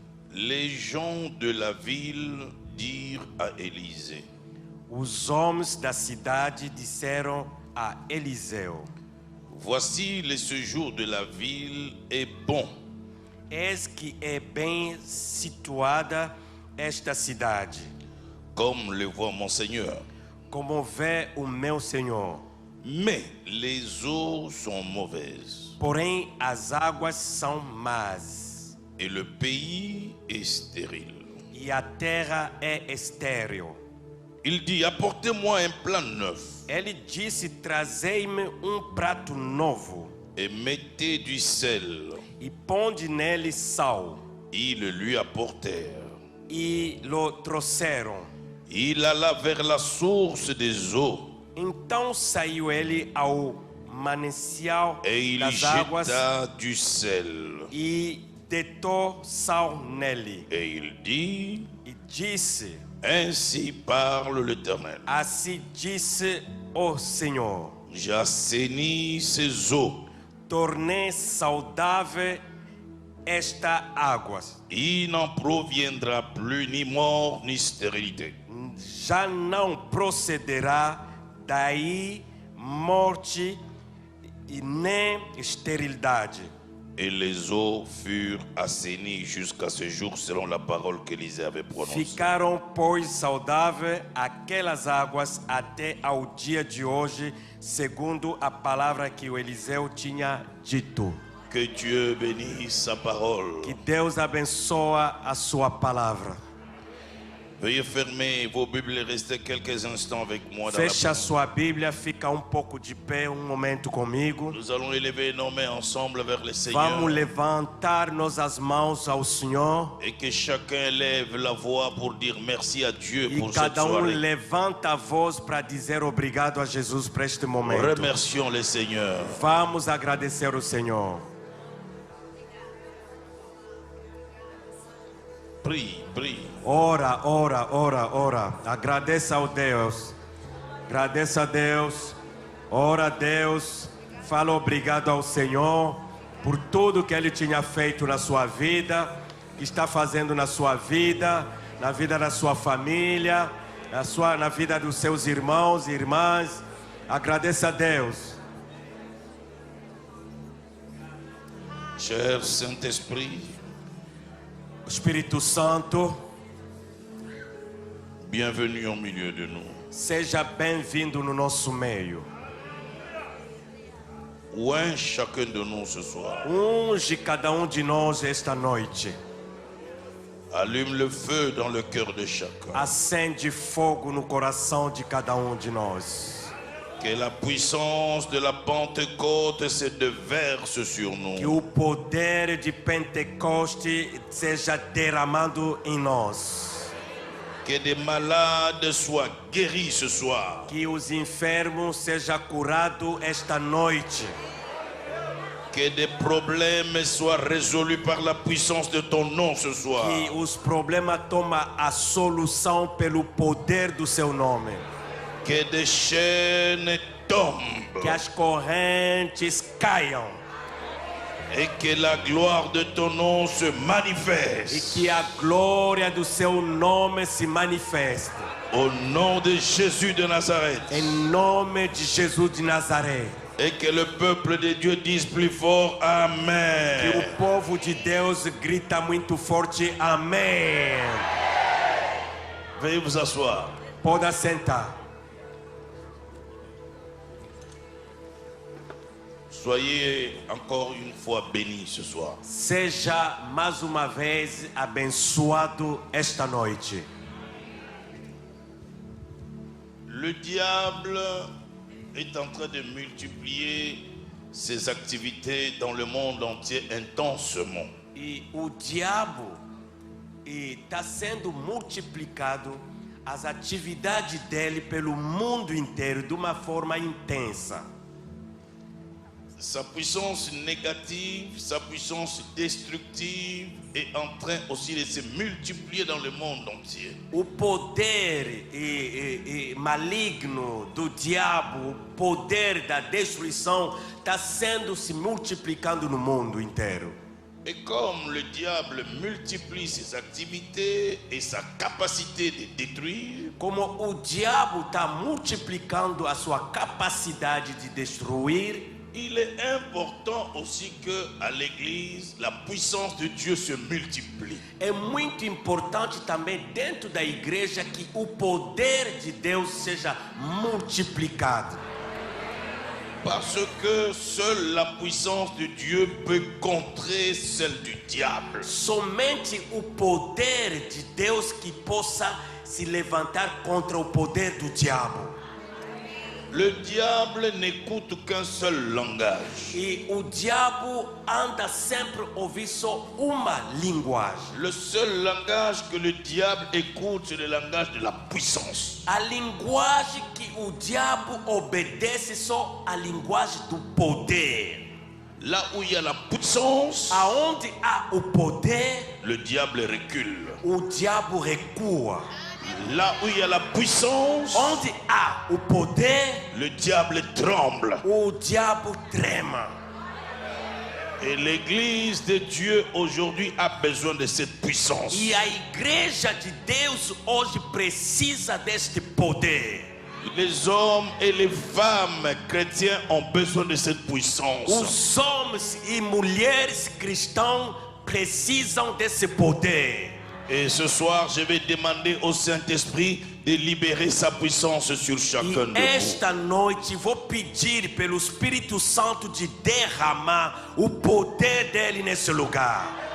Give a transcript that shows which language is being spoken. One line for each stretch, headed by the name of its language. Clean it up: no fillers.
French: Les gens de la ville dirent à Élisée:
Portuguese: Os homens da cidade disseram a Eliseu:
French: voici le séjour de la ville est bon.
Portuguese: Eis que é bem situada esta cidade,
French: Comme le voit mon Seigneur.
Portuguese: como vê o meu Senhor.
French: Mais les eaux sont mauvaises
Portuguese: Porém, as águas são más
French: et le pays est stérile.
Portuguese: e a terra é estéril.
French: Il dit: apportez-moi un plat neuf
Portuguese: Ele disse: trazei-me prato novo
French: et mettez du sel.
Portuguese: e ponde nele sal.
French: Ils le lui apportèrent.
Portuguese: E lo trouxeram.
French: Il alla vers la source des eaux
Portuguese: Então saiu ele ao manancial
French: et il y
Portuguese: das águas
French: jeta du sel.
Portuguese: e deitou sal nele.
French: Et il dit:
Portuguese: E disse:
French: ainsi parle l'Éternel.
Portuguese: assim disse o Senhor:
French: J'assainis ces eaux.
Portuguese: tornei saudável esta água.
French: Il n'en proviendra plus ni mort ni stérilité.
Portuguese: Já não procederá daí morte e nem esterilidade.
French: Et les eaux furent assainies jusqu'à ce jour selon la parole qu'Élisée avait prononcée.
Portuguese: Ficaram, pois, saudáveis aquelas águas até ao dia de hoje, segundo a palavra que o Eliseu tinha dito.
French: Que Dieu bénisse sa parole.
Portuguese: Que Deus abençoe a sua palavra.
French: Veuillez fermer vos Bibles et rester quelques instants avec moi dans la
Portuguese: Fecha
French: prière.
Portuguese: sua Bíblia, fica pouco de pé, momento comigo.
French: Nous allons élever nos mains ensemble vers le Seigneur.
Portuguese: Vamos levantar nossas mãos ao Senhor.
French: Et que chacun lève la voix pour dire merci à Dieu
Portuguese: E
French: pour cette
Portuguese: cada
French: soirée.
Portuguese: levanta a voz para dizer obrigado a Jesus por este momento.
French: Remercions le Seigneur.
Portuguese: Vamos agradecer o Senhor.
French: Prie, prie.
Portuguese: Ora, ora, ora, ora. Agradeça ao Deus. Agradeça a Deus. Ora a Deus. Fala obrigado ao Senhor por tudo que Ele tinha feito na sua vida, que está fazendo na sua vida, na vida da sua família, na vida dos seus irmãos e irmãs. Agradeça a Deus.
French: Cher Saint-Esprit,
Portuguese: Espírito Santo,
French: bienvenue au milieu de nous.
Portuguese: seja bem-vindo no nosso meio.
French: Oint chacun de nous ce soir.
Portuguese: Unge cada de nós esta noite.
French: Allume le feu dans le cœur de chacun.
Portuguese: Acende fogo no coração de cada de nós.
French: Que la puissance de la Pentecôte se déverse sur nous.
Portuguese: Que o poder de Pentecoste seja derramado em nós.
French: Que des malades soient guéris ce soir.
Portuguese: Que os enfermos sejam curados esta noite.
French: Que des problèmes soient résolus par la puissance de ton nom ce soir.
Portuguese: Que os problemas tomem a solução pelo poder do seu nome.
French: Que des chaînes tombent.
Portuguese: Que as correntes caiam.
French: Et que la gloire de ton nom se
Portuguese: E
French: manifeste.
Portuguese: que a glória do seu nome se manifeste.
French: Au nom de Jésus de Nazareth.
Portuguese: Em nome de Jesus de Nazaré.
French: Et que le peuple de Dieu dise plus fort
Portuguese: Que
French: Amen.
Portuguese: o povo de Deus grita muito forte, amém.
French: Veuillez vous asseoir.
Portuguese: Pode assentar.
French: Soyez encore une fois bénis ce soir.
Portuguese: Seja mais uma vez abençoado esta noite.
French: Le diable est en train de multiplier ses activités dans le monde entier intensement.
Portuguese: E o diabo está sendo multiplicado as atividades dele pelo mundo inteiro de uma forma intensa.
French: Sa puissance négative, sa puissance destructive est en train aussi de se multiplier dans le monde entier.
Portuguese: O poder maligno do diabo, o poder da destruição está sendo se multiplicando no mundo inteiro.
French: Et comme le diable multiplie ses activités et sa capacité de détruire,
Portuguese: Como o diabo está multiplicando a sua capacidade de destruir,
French: il est important aussi que à l'église, la puissance de Dieu se multiplie.
Portuguese: é muito importante também dentro da igreja que o poder de Deus seja multiplicado.
French: Parce que seule la puissance de Dieu peut contrer celle du diable.
Portuguese: Somente o poder de Deus que possa se levantar contra o poder do diabo.
French: Le diable n'écoute qu'un seul langage.
Portuguese: E o diabo anda sempre ouvir só uma linguagem.
French: Le seul langage que le diable écoute, c'est le langage de la puissance.
Portuguese: A linguagem que o diabo obedece só a linguagem do poder.
French: Là où il y a la puissance,
Portuguese: Aonde há o poder,
French: le diable recule.
Portuguese: o diabo recua.
French: Là où il y a la puissance,
Portuguese: Onde há o poder,
French: le diable tremble.
Portuguese: o diabo trema.
French: Et l'église de Dieu aujourd'hui a besoin de cette puissance.
Portuguese: E a igreja de Deus hoje precisa deste poder.
French: Les hommes et les femmes chrétiens ont besoin de cette puissance.
Portuguese: Os homens e mulheres cristãos precisam desse poder.
French: Et ce soir, je vais demander au Saint-Esprit de libérer sa puissance sur chacun de
Portuguese: E
French: vous.
Portuguese: esta noite vou pedir pelo Espírito Santo de derramar o poder dele nesse lugar.